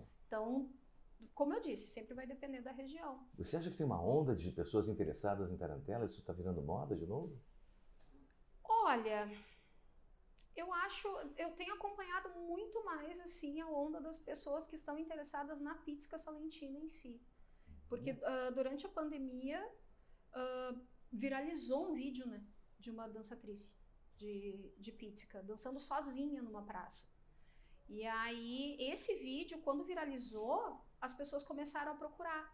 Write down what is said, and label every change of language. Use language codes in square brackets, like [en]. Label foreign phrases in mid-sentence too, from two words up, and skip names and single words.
[pt] Então, como eu disse, sempre vai depender da região. Você acha que tem uma onda de pessoas interessadas em tarantela? Isso está virando moda de novo? Olha, eu tenho acompanhado muito mais assim a onda das pessoas que estão interessadas na [it] pizzica salentina [pt] em si. Porque durante a pandemia viralizou um vídeo, né, de uma dançatriz de pizzica, dançando sozinha numa praça. E aí, esse vídeo, quando viralizou, as pessoas começaram a procurar,